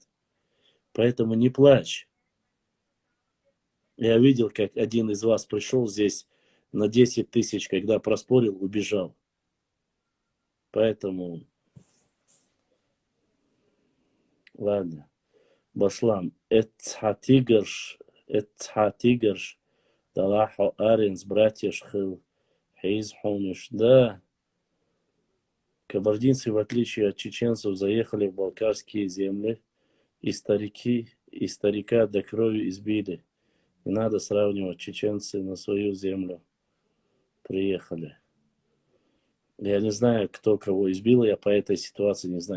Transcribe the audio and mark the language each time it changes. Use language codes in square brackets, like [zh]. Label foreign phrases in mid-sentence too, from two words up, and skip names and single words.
[ru] Поэтому не плачь. Я видел, как один из вас пришел здесь на 10 тысяч, когда проспорил, убежал. Поэтому, ладно. Башлам. Эцхатигарш, Далахо Аренс, братья Шхил, Хейз Хомиш. Да, кабардинцы, в отличие от чеченцев, заехали в балкарские земли, и старика до крови избили. Не надо сравнивать, чеченцы на свою землю приехали. Я не знаю, кто кого избил, я по этой ситуации не знаю.